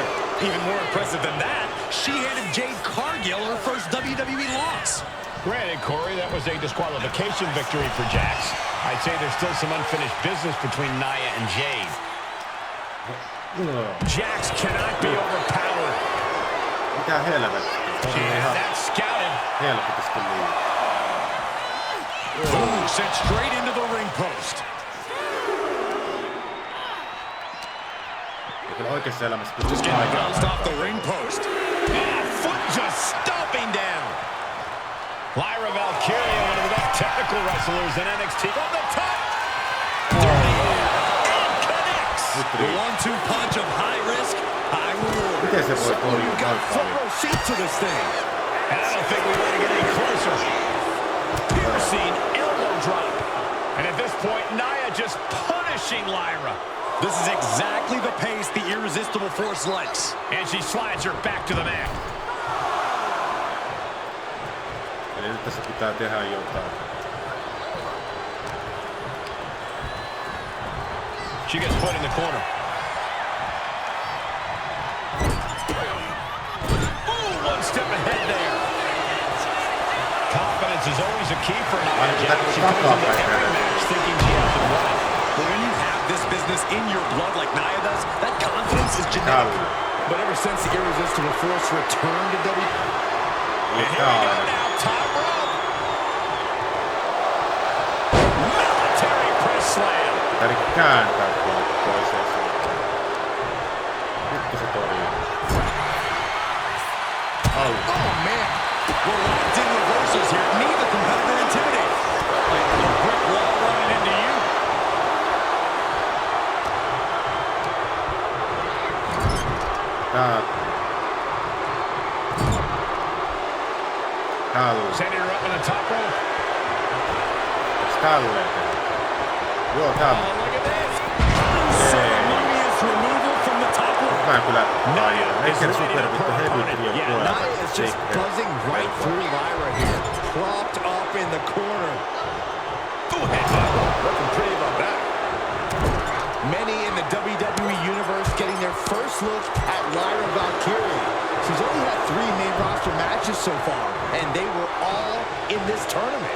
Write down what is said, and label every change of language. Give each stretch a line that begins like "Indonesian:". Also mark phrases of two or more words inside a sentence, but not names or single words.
English: Even more impressive than that, she handed Jade Cargill her first WWE loss. Granted, Corey, that was a disqualification victory for Jax. I'd say there's still some unfinished business between Nia and Jade. Jax cannot be overpowered.
Finnish: Mitä helvettiä?
English: She has that scouted.
Finnish: Helvetisti liian.
English: Ooh, sent straight into the ring post.
Finnish: Ja kyllä oikeassa elämässä
English: Just getting bounced off the ring post. And foot just stomping down. Lyra Valkyria, one of the best technical wrestlers in NXT. On the top. The 1-2 punch of high risk, high reward.
Finnish: Miten se voi
English: You got front row seat to this thing. And I don't think we want to get any closer. Piercing elbow drop. And at this point, Nia just punishing Lyra. This is exactly the pace the Irresistible Force likes. And she slides her back to the mat.
Finnish: Eli nyt tässä pitää tehdä jotain.
English: She gets put in the corner. Ooh, one step ahead there. Confidence is always a key for Nia Jax. She comes into every match thinking she has it right. But when you have this business in your blood like Nia does, that confidence is genetic. But ever since the Irresistible Force returned to WWE, And here we go now, top rope. Military press slam.
Finnish: Täällä kääntää toiseen suuntaan. Nyt se torjuu.
English: Out. Oh, man. We're locked in reversals here. Neither competitor intimidated. A brick wall running into you. Sending her up on the top rope.
Finnish: Tälleen. Joo, tää on.
English: Look at this. Unceremonious removal from the top rope.
Finnish: Mä kyllä aion. Eikä supervittu hevytrio puolella.
English: Nia is just buzzing right through Lyra here. Propped up in the corner. Looking pretty about that. Many in the WWE Universe getting their first look at Lyra Valkyria. She's only had 3 main roster matches so far, and they were all in this tournament.